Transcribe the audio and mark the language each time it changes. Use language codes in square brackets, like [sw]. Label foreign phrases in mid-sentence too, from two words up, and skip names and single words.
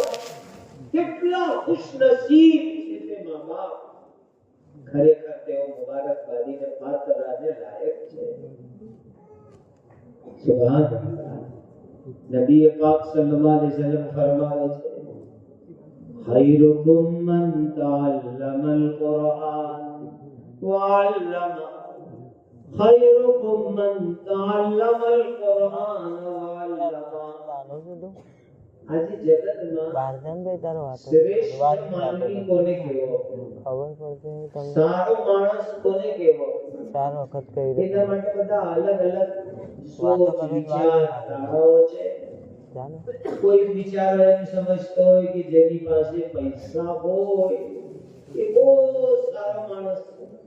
[gu] કેટલા ખુશનસીબ છે તે મા બાપ. ખરેખર તેઓ મુબારકબાદીને પાત્રને લાયક છે. સુભાનઅલ્લાહ. નબી પાક [ar] صلى الله عليه وسلم [gu] ફરમાવે છે, [ar] خيركم من تعلم القرآن وعلم. خيركم من تعلم القرآن وعلم. [gu] આજે જગતમાં શ્રેષ્ઠ માનવી કોને કહેવો? ખબર પડશે તમને. સારો માણસ કોને કહેવો? 4 વખત કહી દે. એના માટે બધા અલગ અલગ સોચ વિચાર ધારાઓ છે. કોઈ વિચાર એમ સમજતો હોય કે જેની પાસે પૈસા હોય એ બહુ સારો માણસ છે.